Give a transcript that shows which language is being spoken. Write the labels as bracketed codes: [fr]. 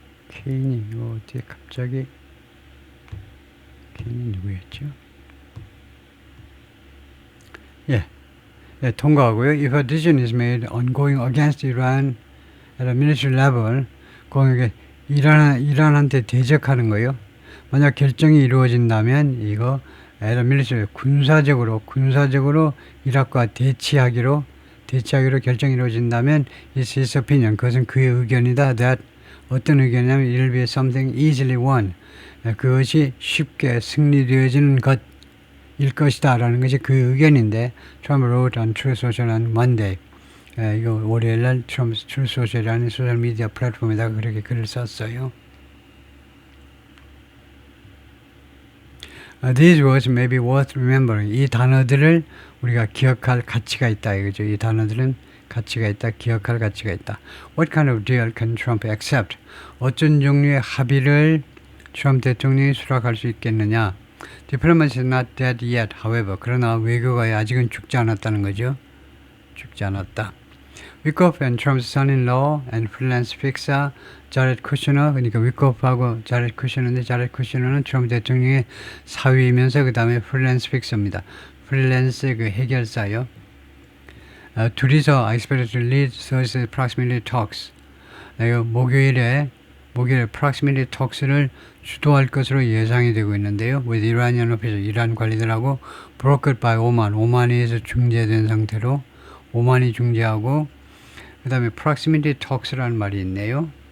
[ko] K는 이거 어떻게 갑자기 K는 누구였죠? 예, 통과하고요. [en] If a decision is made on going against Iran at a military level, [ko] 그게 이란한테 대적하는 거예요. 만약 결정이 이루어진다면 이거 [en] at a military [ko] 군사적으로 이락과 대치하기로 결정이 이루어진다면 [en] it's his opinion. [ko] 그것은 그의 의견이다. [en] That [ko] 어떤 의견이냐면 [en] it will be something easily won. [ko] 그것이 쉽게 승리되어지는 것일 것이다 라는 것이 그의 의견인데 [en] Trump wrote on Truth Social on Monday. [ko] 이거 월요일날 Trump's Truth Social이라는 소셜미디어 플랫폼에다가 그렇게 글을 썼어요. [en] These words may be worth remembering. [ko] 이 단어들을 우리가 기억할 가치가 있다 이거죠. 이 단어들은 가치가 있다, 기억할 가치가 있다. [en] What kind of deal can Trump accept? [ko] 어떤 종류의 합의를 트럼프 대통령이 수락할 수 있겠느냐? [en] Diplomacy is not dead yet, however. [ko] 그러나 외교가 아직은 죽지 않았다는 거죠. 죽지 않았다. [en] Wickoff and Trump's son-in-law and freelance fixer [ko] 자렛 쿠셔너, 그러니까 위코프하고 자렛 쿠셔너인데 자렛 쿠셔너는 트럼프 대통령의 사위이면서 그 다음에 프리랜스 픽서입니다. 프리랜스 그 해결사요. 둘이서 [en] I expect to lead Thursday proximity talks. [ko] 목요일에 proximity talks를 주도할 것으로 예상이 되고 있는데요. [en] with Iranian officials, [ko] 이란 관리들하고 [en] brokered by [ko] 오만에 의해서 중재된 상태로 오만이 중재하고 그 다음에 proximity talks라는 말이 있네요.